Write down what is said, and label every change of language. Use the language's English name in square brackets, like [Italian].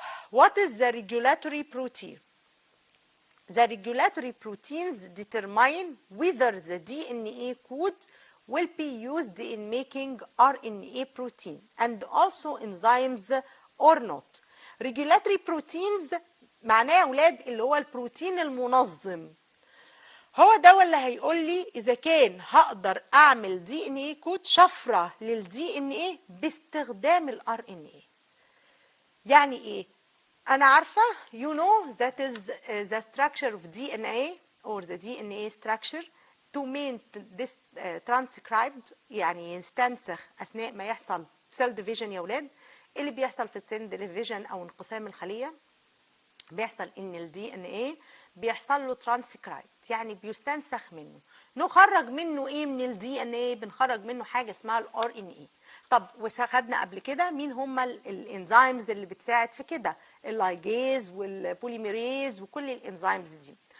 [English] What is the regulatory protein? The regulatory proteins determine whether the DNA code will be used in making RNA protein and also enzymes or not. Regulatory proteins [Arabic] معناه يا اولاد اللي هو البروتين المنظم. هو ده اللي هيقول لي اذا كان هقدر اعمل دي ان ايه كود شفره للدي ان ايه باستخدام الار ان ايه. يعني ايه؟ أنا عارفة [English] you know that is the structure of DNA or the DNA structure to mean this transcribed [Arabic] يعني يستنسخ أثناء ما يحصل cell division يا ولاد. اللي بيحصل في cell division أو انقسام الخلية بيحصل إن ال DNA بيحصل له transcribed يعني بيستنسخ منه. نخرج منه إيه من ال DNA؟ بنخرج منه حاجة اسمها ال RNA. طب وخدنا قبل كده مين هم الانزيمز اللي بتساعد في كده؟ اللايجيز والبوليميريز وكل الانزيمز دي.